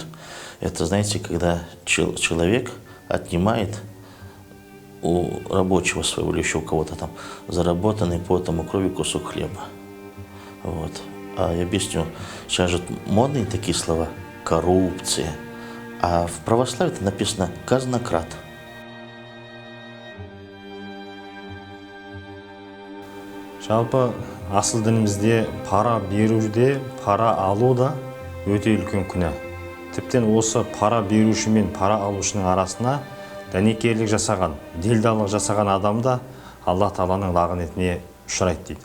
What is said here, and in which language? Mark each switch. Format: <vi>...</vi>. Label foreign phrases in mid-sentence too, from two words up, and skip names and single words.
<ru>Это, знаете, когда человек отнимает у рабочего своего или еще у кого-то там заработанный потом и кровью кусок хлеба. А я объясню, сейчас же модные такие слова: коррупция. А в православии это написано казнократ.</ru> <kk>Жалпы асыл дінімізде пара беруде, пара алу да өте үлкен күнә. Тіптен осы пара беруші мен пара алушының арасына дәнекерлік жасаған, делдалдық жасаған адам да Алла Тағаланың лағынетіне ұшырайды дейді.</kk>